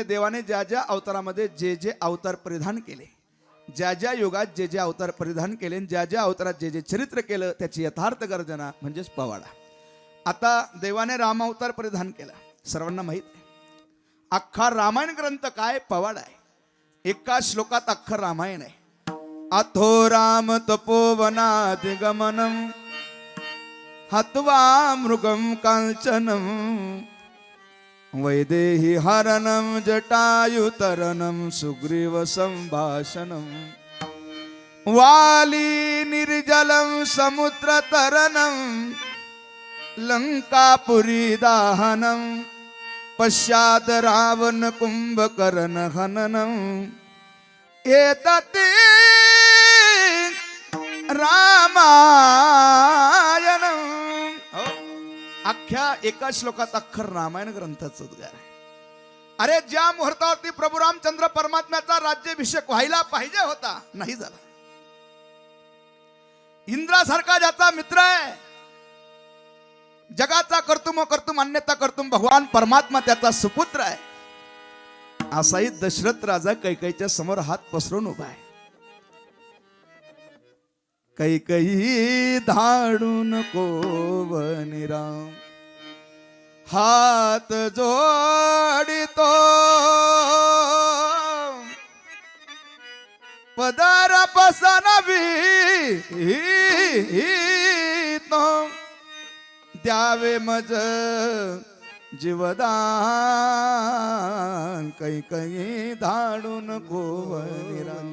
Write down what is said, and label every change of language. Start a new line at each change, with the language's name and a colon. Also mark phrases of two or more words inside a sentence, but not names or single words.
Marathi: देवाने ज्या ज्या अवतारामध्ये जे जे अवतार परिधान केले, ज्या ज्या युगात जे जे अवतार परिधान केले, ज्या ज्या अवतारात जे जे चरित्र केलं त्याची यथार्थ गर्जना म्हणजेच पवाडा. आता देवाने राम अवतार परिधान केला, सर्वांना माहित आहे. अख्खा रामायण ग्रंथ काय? पवाडा आहे. एका श्लोकात अख्खं रामायण आहे.
Sanskrit: अथो राम तपोवनादिगमनं हत्वा मृगं काञ्चनं वैदेही हरणं जटायुतरणं सुग्रीव संभाषणं वाली निर्जलं समुद्रतरणं लंकापुरी दाहनं पश्चात् रावण कुंभकर्ण हननं एतत् रामायणं.
Marathi: अख्ख्या एका श्लोकात अख्खर रामायण ग्रंथाचं उद्गार आहे. अरे ज्या मुहूर्तावरती प्रभू रामचंद्र परमात्म्याचा राज्याभिषेक व्हायला पाहिजे होता, नाही झाला. इंद्रासारखा ज्याचा मित्र आहे, जगाचा
Sanskrit: कर्तुम कर्तुम अन्यथा कर्तुम
Marathi: भगवान परमात्मा त्याचा सुपुत्र आहे, असाही दशरथ राजा कैकेयीच्या समोर हात पसरून उभा आहे. कैकेयी धाडून कोवनिराम हात जोडितो पदर पसनवी द्यावे मज जीवदान कैकेयी धाडून कोवनिराम.